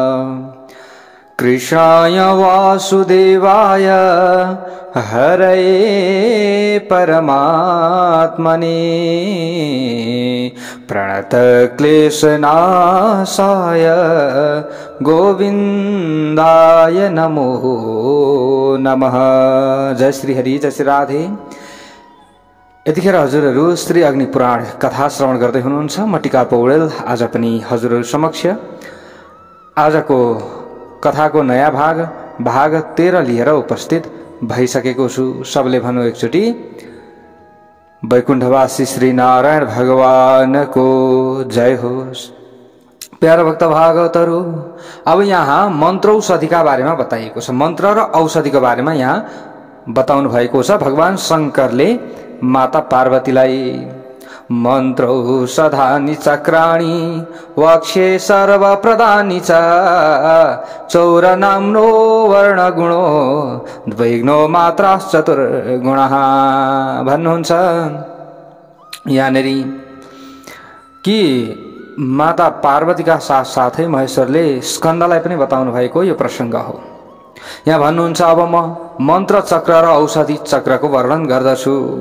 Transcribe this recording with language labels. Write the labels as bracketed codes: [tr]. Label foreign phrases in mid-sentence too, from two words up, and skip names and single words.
[sa] कृष्णाय वासुदेवाय हरये परमात्मने प्रणतक्लेशनाशाय गोविन्दाय नमो नमः। [ne] जय श्री हरि, जय श्री राधे। यतिखेर हजुरहरू श्री अग्नि पुराण कथा श्रवण गर्दै हुनुहुन्छ। म टिका पौडेल आज पनि हजुरहरू समक्ष आजको कथाको नयाँ भाग 13 लिएर उपस्थित भइसकेको छु। सबले भनौँ एकचोटि वैकुण्ठवासी श्री नारायण भगवानको जय होस्। प्यारा भक्त भागवतहरू, अब यहाँ मन्त्र औषधिका बारेमा बताइएको छ। मन्त्र र औषधिको बारेमा यहाँ बताउनु भएको छ भगवान शंकरले माता पार्वतीलाई। [sa] मन्त्रौषधानि चक्राणि वक्षे सर्वप्रदानि च चौरनाम्नो वर्णगुणो द्वैग्नो मात्राश्चतुर्गुणः भन्नुहुन्छ [ne] यहाँनेर कि माता पार्वतीका साथसाथै महेश्वरले स्कन्दलाई पनि बताउनु भएको यो प्रसङ्ग हो। यहाँ भन्नुहुन्छ अब म मन्त्र चक्र र औषधि चक्रको वर्णन गर्दछु।